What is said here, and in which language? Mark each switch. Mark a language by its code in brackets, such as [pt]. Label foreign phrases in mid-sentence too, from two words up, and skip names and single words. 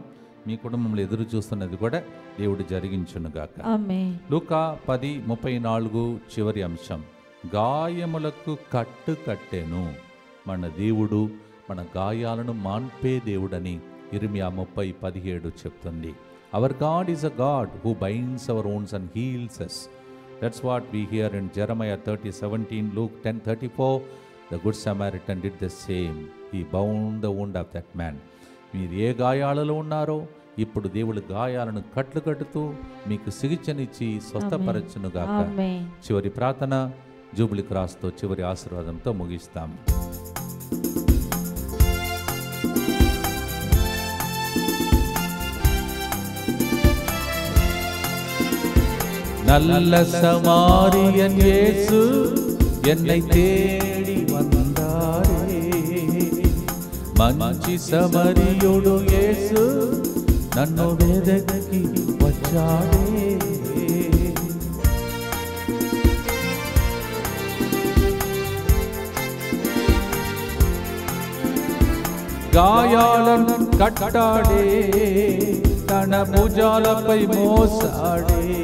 [te] మీ కుటుంబంలో ఎదురు చూస్తున్నది కూడా దేవుడు జరిగించునుగాక. ఆమేన్. లూకా 10:34 చివరి అంశం, గాయములకు కట్టు కట్టెను. మన దేవుడు మన గాయాలను మాన్పే దేవుడని ఇర్మియా 30:17 చెప్తుంది. [en] Our God is a God who binds our wounds and heals us. That's what we hear in Jeremiah 30:17, Luke 10:34. The good Samaritan did the same. He bound the wound of that man. [te] మీరు ఏ గాయాలలో ఉన్నారో ఇప్పుడు దేవుడు గాయాలను కట్లు కట్టుతూ మీకు సిగిచనిచ్చి స్వస్థపరచునుగాక. ఆమేన్. చివరి ప్రార్థన జూబిలీ క్రాస్తో చివరి ఆశీర్వాదంతో ముగిస్తాం. [ta] நல்ல சமாரியன் இயேசு என்னை தேடி வந்தாரே, [te] మంచి సమరయుడు యేసు నన్ను వెదకి వచ్చాడే. గాయాలను కట్టాడే, తన భుజాలపై మోసాడే.